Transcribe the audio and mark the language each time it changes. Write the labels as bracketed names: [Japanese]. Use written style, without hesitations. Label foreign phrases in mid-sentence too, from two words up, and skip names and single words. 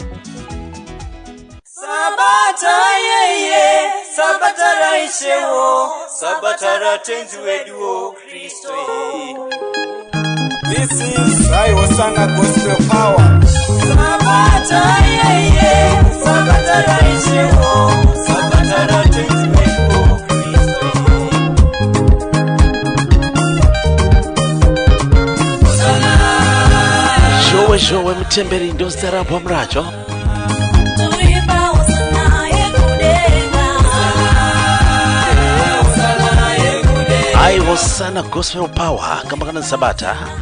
[Shona] Sabata yeye, sabata raishewo, sabata ratenzi weduwo Kristo. [English] This is Hosanna Gospel Power. [Shona] Sabata yeye, sabata raishewo, sabata ratenzi weduwo Kristo. Jowe mutemberi ndozita rabhamu racho Ai Hosanna Gospel Power kama kana Sabata